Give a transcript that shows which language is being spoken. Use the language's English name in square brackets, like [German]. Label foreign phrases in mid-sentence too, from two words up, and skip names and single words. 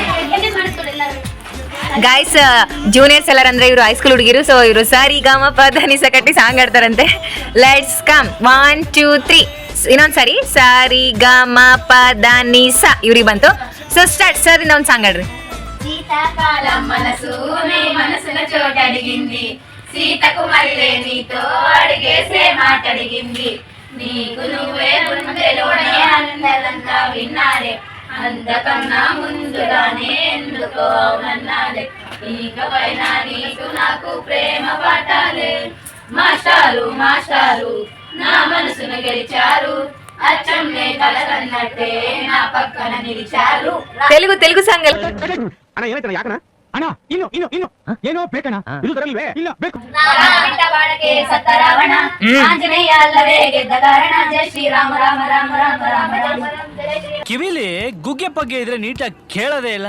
[English] guys, juniors [Kannada] ಎಲ್ಲರ ಅಂದ್ರೆ ಇವರು ಹೈಸ್ಕೂಲ್ ಹುಡುಗಿರು. ಸೊ ಇವರು ಸಾರಿ ಗ ಮ ಪ ದ ನಿ ಸ ಕಟ್ಟಿ ಸಾಂಗ್ ಆಡ್ತಾರಂತೆ. [English] let's come 1 2 3. [Kannada] ಇನ್ನೊಂದ್ಸರಿ ಸಾರಿ ಗ ಮ ಪ ದ ನಿ ಸ ಇವ್ರಿಗೆ ಬಂತು. [English] so start. [Kannada] ಸರ್ ಇಂದ ಒಂದು ಸಾಂಗ್ ಆಡ್ರಿ. [Telugu] శీతాకాలం మనసు నీ మనసుల చోటడిగింది, సీతకు మళ్ళీ నీతో అడిగేసే మాట అడిగింది, నీకు నువ్వే గుండెలోనే అందలంతా విన్నారే, అందకన్నా ముందుగానే ఎందుకో అవునన్నారే, ఇకపైన నీకు నాకు ప్రేమ పాఠాలే, మాస్టారు మాస్టారు నా మనసును గెలిచారు, అచ్చమ్మే కలగన్నట్టే నా పక్కన నిలిచారు. తెలుగు సాంగ్. [Kannada] ಅಣ್ಣ ಏನಾಯ್ತಣ್ಣ? ಯಾಕಣ್ಣ? ಅಣ್ಣ ಇನ್ನು ಏನೋ ಬೇಕಣ್ಣ? ಇದು ತರಲ್ವೇ? ಇಲ್ಲ ಬೇಕು. ಬಿಟ್ಟ ಬಾಣಕ್ಕೆ ಸತ್ತ ರಾವಣ, ಆಂಜನೇಯ ಅಲ್ಲವೇ ಗೆದ್ದ ಕಾರಣ, ಜೈ ಶ್ರೀರಾಮ ರಾಮ ರಾಮ ರಾಮ ರಾಮ ರಾಮ. ಕಿವಿಲಿ ಗುಗ್ಗೆ ಪಗ್ಗೆ ಇದ್ರೆ ನೀಟಾಗಿ ಕೇಳೋದೇ ಇಲ್ಲ.